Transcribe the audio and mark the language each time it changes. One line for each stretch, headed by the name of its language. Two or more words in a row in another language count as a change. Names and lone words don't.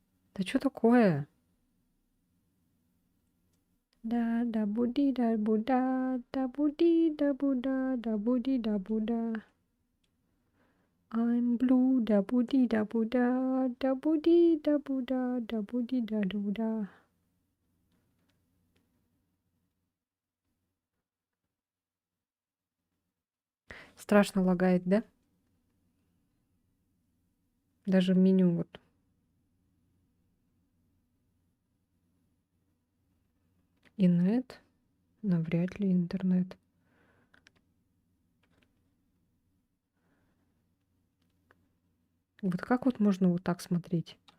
Russian: Да что такое? Да, да буди, да буда, да буди, да буда, да буди, да буда.
English: I'm blue, да буди, да буда, да буди, да буда, да буди, да дуда.
Russian: Страшно лагает, да? Даже в меню вот. Инет? Навряд ли интернет. Вот как вот можно вот так смотреть?